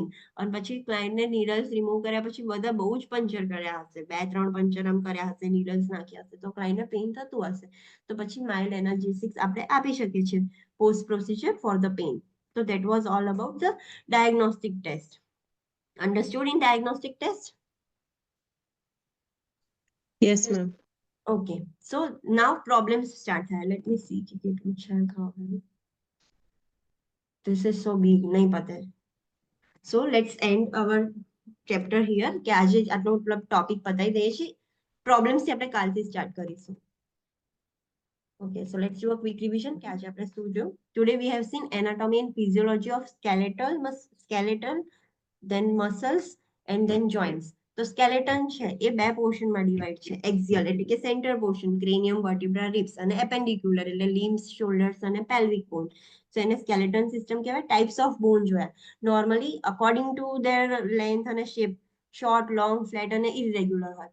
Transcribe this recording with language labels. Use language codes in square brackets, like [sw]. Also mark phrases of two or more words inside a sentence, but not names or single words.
[gu] અને પછી ક્લાયન્ટને નીડલ્સ રિમૂવ કર્યા પછી બધા બહુ જ પંચર કર્યા હશે, 2-3 પંચર આમ કર્યા હશે, નીડલ્સ નાખ્યા હશે, તો ક્લાયન્ટને પેઇન થતું હશે. તો પછી [en] mild analgesics [gu] આપણે આપી શકીએ છીએ [en] post procedure for the pain. તો that was all about the diagnostic test. Understood in diagnostic test? Yes, ma'am. Okay, so now problems start. Let me see. This is so big, [hi] नहीं पता है. [en] So let's end our chapter here. [gu] કે આજે આટલો ટોપિક પતાવી દઈએ છીએ. પ્રોબ્લેમ્સ થી આપણે કાલથી સ્ટાર્ટ કરીશું. [en] Okay, so let's do a quick revision. [gu] કે આજે આપણે શું જોયું? [en] Today we have seen anatomy and physiology of skeletal, then muscles and then joints. [gu] તો skeleton છે એ બે પોર્શનમાં ડિવાઇડ છે. એક્ઝિયલ એટલે કે [en] center portion, cranium, vertebra, ribs, [gu] અને એપેન્ડિક્યુલર એટલે [en] limbs, shoulders [gu] અને [en] pelvic bone. [gu] સો એને [en] skeleton system [gu] કહેવાય. [en] types of bone [gu] જોયા. [en] normally according to their length [gu] અને [en] shape short, long, flat [gu] અને ઇરેગ્યુલર હોય.